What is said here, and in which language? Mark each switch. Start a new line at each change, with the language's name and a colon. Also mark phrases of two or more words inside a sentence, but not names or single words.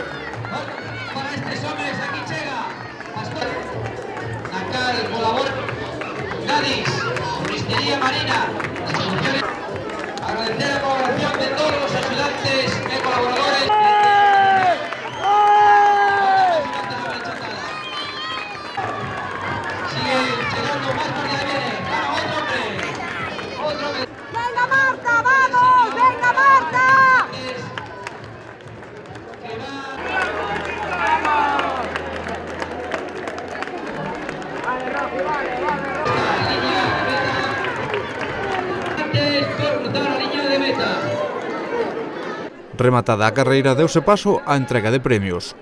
Galician: Para estes homes aquí chega Pastor.
Spanish: Acá el volador Cádiz, Floristería Marina, Distribuciones. Agradecer a la colaboración de todos los ayudantes y colaboradores. Sigue llegando más para que viene. Para otro hombre. Otro hombre. ¡Venga Marta, vamos! ¡Venga Marta!
Galician: Rematada a carreira, deuse paso á entrega de premios.